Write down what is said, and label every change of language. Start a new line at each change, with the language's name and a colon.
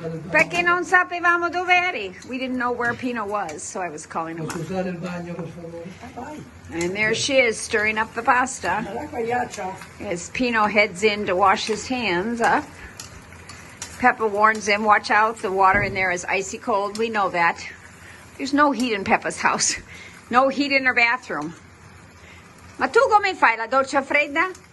Italian: Perché non sapevamo dove eri.
English: We didn't know where Pino was, so I was calling him.
Italian: Posso usare il bagno, per favore?
English: And there she is, stirring up the pasta. As Pino heads in to wash his hands up. Peppa warns him, watch out, the water in there is icy cold. We know that. There's no heat in Peppa's house. No heat in her bathroom.
Italian: Ma tu come fai, la doccia fredda?